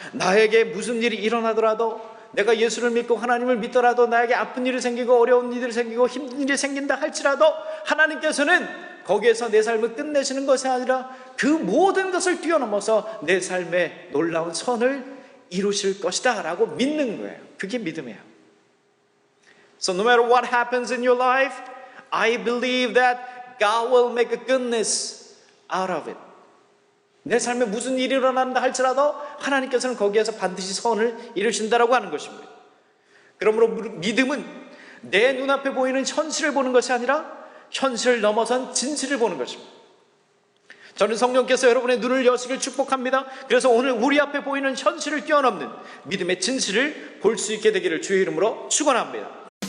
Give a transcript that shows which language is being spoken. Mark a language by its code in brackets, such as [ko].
[ko] 나에게 무슨 일이 일어나더라도, 내가 예수를 믿고 하나님을 믿더라도 나에게 아픈 일이 생기고 어려운 일이 생기고 힘든 일이 생긴다 할지라도 하나님께서는 거기에서 내 삶을 끝내시는 것이 아니라 그 모든 것을 뛰어넘어서 내 삶에 놀라운 선을 이루실 것이다 라고 믿는 거예요. 그게 믿음이에요. [en] So no matter what happens in your life, I believe that God will make a goodness out of it. [ko] 내 삶에 무슨 일이 일어난다 할지라도 하나님께서는 거기에서 반드시 선을 이루신다라고 하는 것입니다. 그러므로 믿음은 내 눈앞에 보이는 현실을 보는 것이 아니라 현실을 넘어선 진실을 보는 것입니다. 저는 성령께서 여러분의 눈을 여시길 축복합니다. 그래서 오늘 우리 앞에 보이는 현실을 뛰어넘는 믿음의 진실을 볼 수 있게 되기를 주의 이름으로 축원합니다.